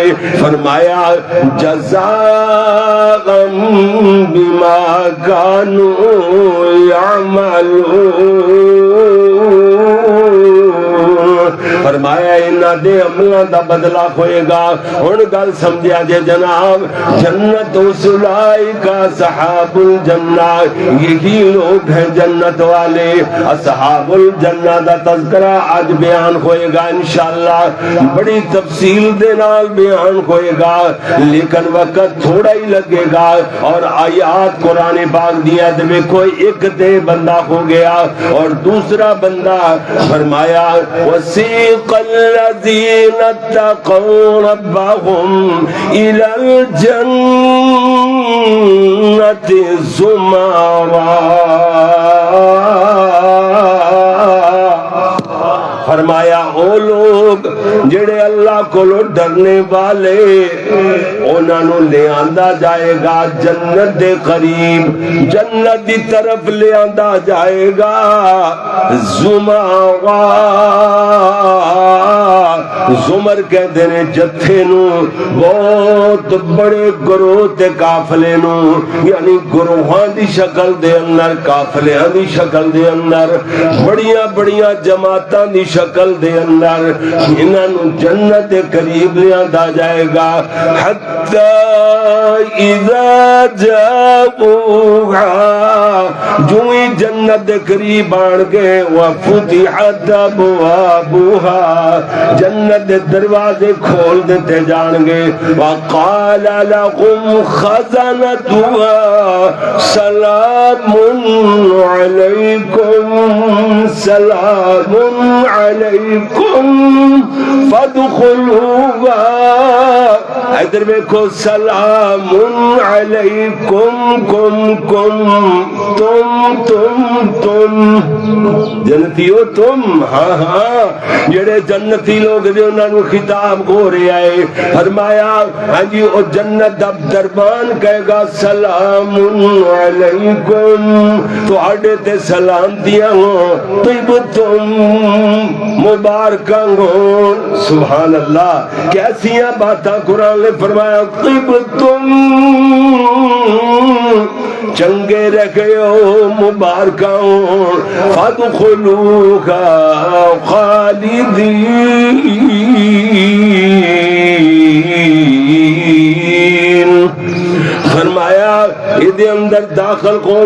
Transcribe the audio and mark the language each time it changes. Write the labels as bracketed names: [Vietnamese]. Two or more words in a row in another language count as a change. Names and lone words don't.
[Punjabi] فرمایا [Arabic] جزاء بما کانوا یعملون، [Punjabi] فرمایا انہاں دے عملاں دا بدلہ ہوئے گا۔ ہن گل سمجھیا جے جناب، [Urdu] جنت [Arabic] اولئک اصحاب الجنہ، [Urdu] یہی لوگ ہیں جنت والے۔ [Arabic] اصحاب الجنہ [Punjabi] دا تذکرہ آج بیان ہوئے گا انشاءاللہ، بڑی تفصیل دے نال بیان ہوئے گا، لیکن وقت تھوڑا ہی لگے گا، اور آیات قرآن پاک دیا دے کوئی ایک دے بندہ ہو گیا اور دوسرا بندہ فرمایا [Arabic] وَسِيقَ الَّذِينَ اتَّقَوْا رَبَّهُمْ إِلَى الْجَنَّةِ زُمَرًا، [Punjabi] فرمایا او لوگ جڑے اللہ کو ڈرنے والے انہاں نوں لے آندا جائے گا جنت دے قریب، جنت دی طرف لے آندا جائے گا۔ زمرا، زمر کہندے نے جتھے نوں، بہت بڑے گروہ تے قافلے نوں، یعنی گروہاں دی شکل دے اندر، قافلیاں دی شکل دے اندر، بڑیاں بڑیاں جماعتاں دی شکل دے اندر انہاں نوں جنت دے قریب لے آندا جائے گا۔ [Arabic] حتی اذا جاؤہا، [Punjabi] جو ہی جنت دے قریب آن گئے، [Arabic] وفتحت ابوابہا، [Punjabi] جنت دے دروازے کھول دیتے جان گے، [Arabic] وقال لهم خزنتها سلام علیکم سلام علیکم فادخلوها، [Punjabi] ادھر دیکھو [Arabic] سلام علیکم، [Punjabi] تم جنتیو تم، ہاں جڑے جنتی لوگ دے انہاں نوں خطاب ہو رہا ہے۔ فرمایا ہاں جی او جنت دا دربان کہے گا [Arabic] سلام علیکم، [Punjabi] تواڈے تے سلامتیاں ہوں، طیبتم مبارکاں ہوں۔ [Arabic] سبحان اللہ، [Punjabi] کیسیاں باتاں قرآن نے فرمایا، طیبتم چنگے رکھے ہو، مبارکاں ہوں، [Arabic] فادخلوها خالدین، [Punjabi] فرمایا یہ اندر داخل ہو